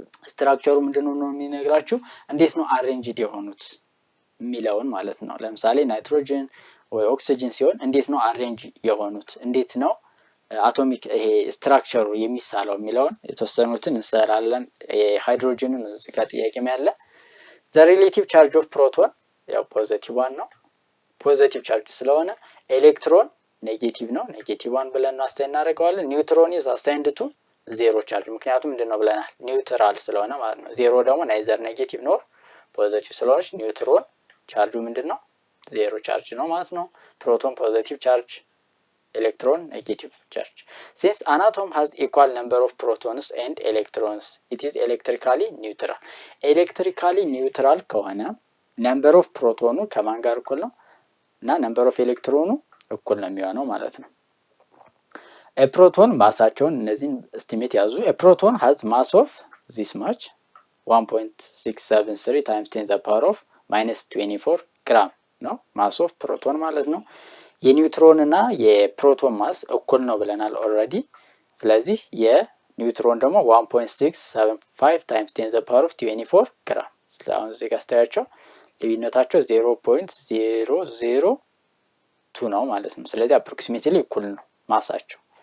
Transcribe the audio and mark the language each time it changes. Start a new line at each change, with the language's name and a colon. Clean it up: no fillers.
Amharic: ስትራክቸሩ ምንድነው ነው የሚነግራችሁ? እንዴት ነው አሬንጅድ የሆኑት የሚለውን ማለት ነው። ለምሳሌ ናይትሮጅን ወይ ኦክሲጅን ሲሆን እንዴት ነው አሬንጅ የሆኑት፣ እንዴት ነው አቶሚክ ይሄ ስትራክቸሩ የሚሳለው የሚለውን የተወሰኑትን እንሰራለን። ሃይድሮጅንን እዚህ ጋር ጥያቄም ያለ the relative charge of proton ያው ፖዚቲቭ 1 ነው። ፖዚቲቭ ቻርጅ ስለሆነ ኤሌክትሮን ኔጌቲቭ ነው። ኔጌቲቭ 1 ብለን አሳይን እናደርገዋለን። ኒውትሮን is assigned to 0 ቻርጅ ምክንያቱም ምንድነው ብለናል? ኒውትራል ስለሆነ ማለት ነው። 0 ደግሞ ናይዘር ኔጌቲቭ ኖር ፖዚቲቭ ስለሆነ ኒውትሮን ቻርጁ ምንድነው? 0 ቻርጅ ነው ማለት ነው። ፕሮቶን ፖዚቲቭ ቻርጅ፣
English: electron negative charge. Since an atom has equal number of protons and electrons, it is electrically neutral.
Amharic: Electrically neutral ከሆነ number of protonu ከማን ጋር እኩል ነው እና number of electronu እኩል ነው የሚሆነው ማለት ነው። a proton ማሳቸውን እነዚህን estimate ያዙ።
English: a proton has mass of this much
Amharic: 1.673 times 10 the power of -24 gram ነው mass of proton ማለት ነው። የኒውትሮን እና የፕሮቶን ማስ እኩል ነው ብለናል ኦልሬዲ። ስለዚህ የኒውትሮን ደግሞ 1.675 ታይምስ 10 the power of 24 ግራም። ስለዚህ እዚህ ጋር ስታያቸው ልዩነታቸው 0.002 ነው ማለት ነው። ስለዚህ አፕሮክሲሜትሊ እኩል ነው ማሳቸው።